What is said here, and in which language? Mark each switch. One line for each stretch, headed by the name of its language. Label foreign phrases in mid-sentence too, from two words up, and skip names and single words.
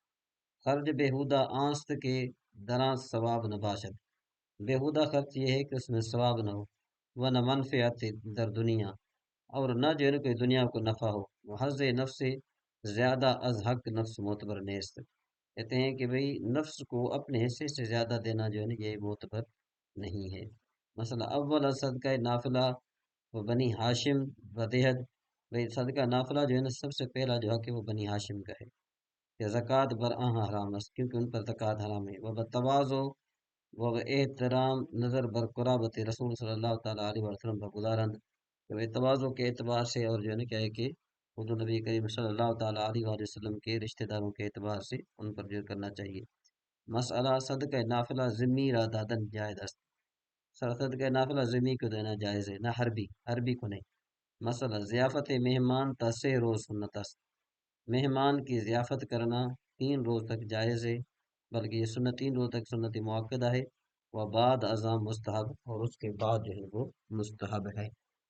Persian: خرچ بےہودہ آنست کے درا ثواب نہ باشد،
Urdu: بےہودہ خرچ یہ ہے کہ اس میں ثواب نہ ہو، وہ
Persian: نہ منفعت در دنیا،
Urdu: اور نہ جو ہے نا کوئی دنیا کو نفع ہو، وہ حظ نفس سے
Persian: زیادہ از حق نفس معتبر نیست،
Urdu: کہتے ہیں کہ بھئی نفس کو اپنے حصے سے زیادہ دینا جو ہے نا یہ معتبر نہیں ہے۔
Persian: مثلا اول صدقہ نافلہ و بنی ہاشم و دہد،
Urdu: بھئی صدقہ نافلہ جو ہے نا سب سے پہلا جو حق ہے وہ بنی ہاشم کا ہے،
Persian: کہ زکوٰۃ بر آہاں حرام است،
Urdu: کیونکہ ان پر زکوٰۃ حرام ہے، وہ
Persian: بتواضع و احترام نظر بر قرابت رسول
Arabic: صلی اللہ تعالیٰ علیہ وسلم
Urdu: پر گزارند، کہ وہ تواضع کے اعتبار سے اور جو ہے نا کیا ہے کہ خود نبی کریم
Arabic: صلی اللہ تعالیٰ علیہ وآلہ وسلم
Urdu: کے رشتہ داروں کے اعتبار سے ان پر جو کرنا چاہیے۔
Persian: مسئلہ صدقہ نافلہ ذمی را دادن جائز است،
Urdu: صدقہ نافلہ ذمی کو دینا جائز ہے، نہ حربی کو نہیں۔
Persian: مسئلہ ضیافت مہمان تا 3 روز سنت است،
Urdu: مہمان کی ضیافت کرنا 3 روز تک جائز ہے، بلکہ یہ سنت 3 روز تک سنت موقدہ ہے، وہ
Persian: بعد ازام مستحب،
Urdu: اور اس کے بعد جو ہے وہ مستحب ہے۔